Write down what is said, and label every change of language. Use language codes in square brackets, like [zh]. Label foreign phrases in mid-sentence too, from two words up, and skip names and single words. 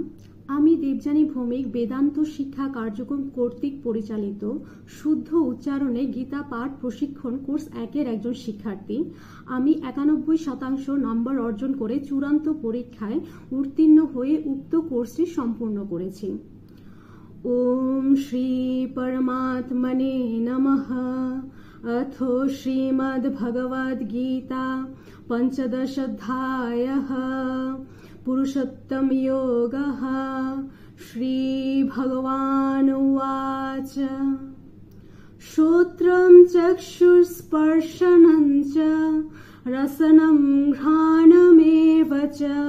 [bn] আমি দেবযানী ভৌমিক বেদান্ত শিক্ষা কার্যক্রম কর্তৃক পরিচালিত শুদ্ধ উচ্চারণে গীতা পাঠ প্রশিক্ষণ কোর্স 1-এর একজন শিক্ষার্থী। আমি 91% নম্বর অর্জন করে চূড়ান্ত পরীক্ষায় উত্তীর্ণ হয়ে উক্ত কোর্সটি সম্পূর্ণ করেছি। [sa] ওম শ্রী পরমাত্মনে নমঃ। अथ श्रीमद्भगवद्गीता पंचदशाध्यायः पुरुषोत्तमयोगः। श्रीभगवानुवाच श्रोत्रं चक्षुस्पर्शनं च रसनं घ्राणमेव च